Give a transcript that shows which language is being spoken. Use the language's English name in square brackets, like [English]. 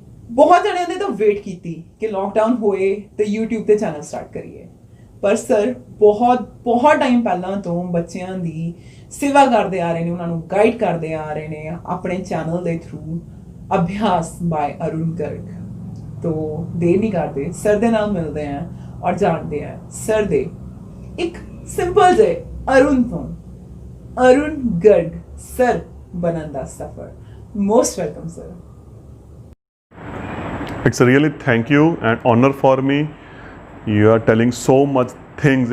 [Punjabi] ਬਹੁਤ ਜਣਿਆਂ ਨੇ ਤਾਂ ਵੇਟ ਕੀਤੀ ਕਿ ਲੋਕਡਾਊਨ ਹੋਏ ਤੇ YouTube ਤੇ ਚੈਨਲ ਸਟਾਰਟ ਕਰੀਏ, ਪਰ ਸਰ ਬਹੁਤ ਟਾਈਮ ਪਹਿਲਾਂ ਤੋਂ ਬੱਚਿਆਂ ਦੀ ਸੇਵਾ ਕਰਦੇ ਆ ਰਹੇ ਨੇ, ਉਹਨਾਂ ਨੂੰ ਗਾਈਡ ਕਰਦੇ ਆ ਰਹੇ ਨੇ ਆਪਣੇ ਚੈਨਲ ਦੇ ਥਰੂ। ਅਭਿਆਸ ਬਾय ਅਰੁਣ ਗਰਗ। [Hindi] तो देर नहीं करते, [Punjabi] सर दे नाल [Hindi] मिलते हैं और जानते हैं सर दे एक सिंपल जे अरुण तो अरुण गर्ग सर [Punjabi] बनन दा सफर। [English] Most welcome sir. It's a really thank you and honor for me. You are telling so much things.